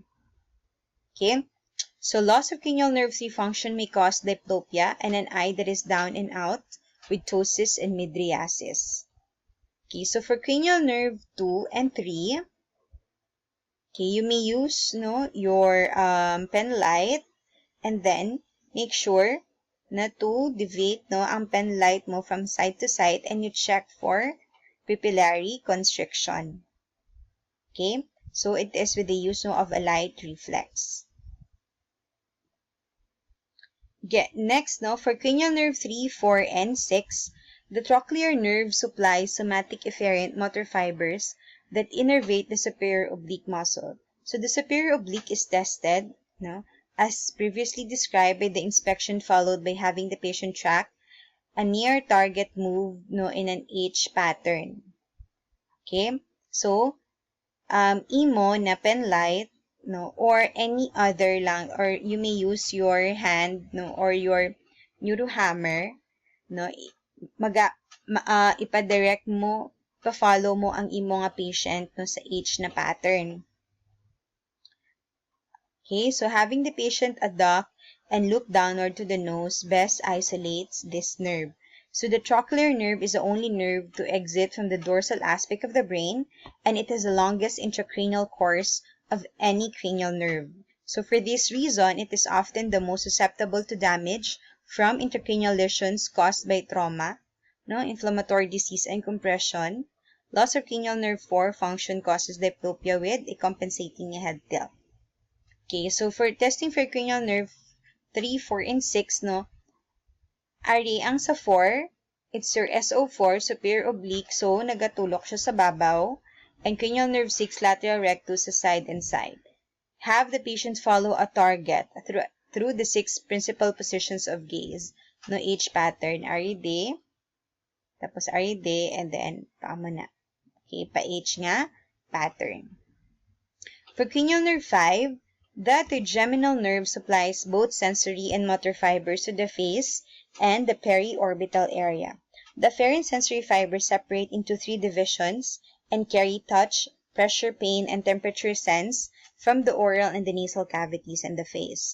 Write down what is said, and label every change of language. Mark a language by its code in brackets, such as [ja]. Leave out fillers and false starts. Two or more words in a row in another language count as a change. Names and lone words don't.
[en] Okay, so loss of cranial nerve 3 function may cause diplopia and an eye that is down and out with ptosis and mydriasis. Okay, so for cranial nerve 2 and 3, you may use your pen light and then make sure na to deviate ang pen light mo from side to side and you check for pupillary constriction. Okay, so it is with the use of a light reflex. Next, for cranial nerve 3, 4, and 6, the trochlear nerve supplies somatic afferent motor fibers that innervate the superior oblique muscle. So the superior oblique is tested, as previously described by the inspection followed by having the patient track a near target move in an H pattern. Okay, so [hil] imo na [en] pen light or any other lang, or you may use your hand or your neurohammer [hil] ipadirect mo, pa-follow mo ang imo nga [en] patient sa H na pattern. Okay, so having the patient adduct and look downward to the nose best isolates this nerve. So the trochlear nerve is the only nerve to exit from the dorsal aspect of the brain, and it has the longest intracranial course of any cranial nerve. So for this reason, it is often the most susceptible to damage from intracranial lesions caused by trauma, inflammatory disease and compression. Loss of cranial nerve 4 function causes diplopia with a compensating head tilt. Okay, so for testing for cranial nerve 3, 4, and 6, [hil] Ari, ang sa 4, [en] it's your SO4, superior oblique, so [hil] nagatulok siya sa babaw, [en] and cranial nerve 6, lateral rectus sa side and side. Have the patient follow a target through the 6 principal positions of gaze. H pattern, [hil] Ari, tapos Ari, [en] and then [hil] paamo na. Okay, pa-H nga, [en] pattern. For cranial nerve 5, the trigeminal nerve supplies both sensory and motor fibers to the face and the periorbital area. The afferent sensory fibers separate into 3 divisions and carry touch, pressure, pain, and temperature sense from the oral and the nasal cavities and the face.